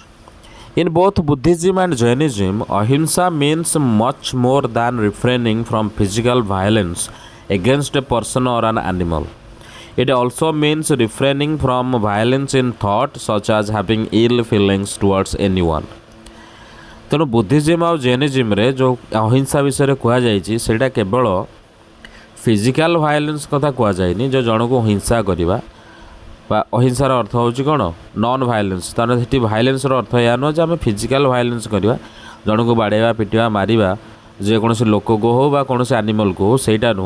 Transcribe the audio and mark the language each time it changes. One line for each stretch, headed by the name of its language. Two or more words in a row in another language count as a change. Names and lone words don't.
English: In both Buddhism and Jainism, ahimsa means much more than refraining from physical violence against a person or an animal. It also means refraining from violence in thought, such as having ill feelings towards anyone.
Odia: ତେଣୁ ବୁଦ୍ଧିଜିମ୍ ଆଉ ଜେନିଜିମ୍ରେ ଯେଉଁ ଅହିଂସା ବିଷୟରେ କୁହାଯାଇଛି ସେଇଟା କେବଳ
English: physical violence
Odia: କଥା କୁହାଯାଇନି, ଯେଉଁ ଜଣକୁ ହିଂସା କରିବା ବା ଅହିଂସାର ଅର୍ଥ ହେଉଛି କ'ଣ
English: non violence.
Odia: ତାହେଲେ ସେଠି ଭାୟୋଲେନ୍ସର ଅର୍ଥ ଏହା ନୁହେଁ ଯେ ଆମେ
English: physical violence
Odia: କରିବା, ଜଣକୁ ବାଡ଼େଇବା ପିଟିବା ମାରିବା ଯେକୌଣସି ଲୋକକୁ ହେଉ ବା କୌଣସି ଆନିମଲ୍କୁ ହେଉ, ସେଇଟା ନୁହଁ।